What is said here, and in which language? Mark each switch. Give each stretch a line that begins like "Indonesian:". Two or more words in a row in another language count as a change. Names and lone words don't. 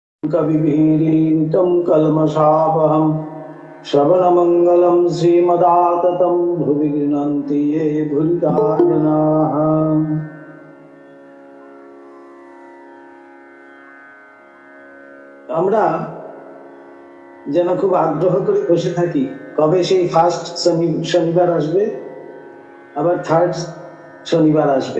Sanskrit: कविभिरीडितं कल्मषापहं श्रवणमङ्गलं श्रीमदाततं भुवि गृह्णन्ति ये भूरिदा जनाः।
Bangla: আমরা যেন খুব আগ্রহ করে বসে থাকি কবে সেই ফার্স্ট শনিবার আসবে, আবার থার্ড শনিবার আসবে।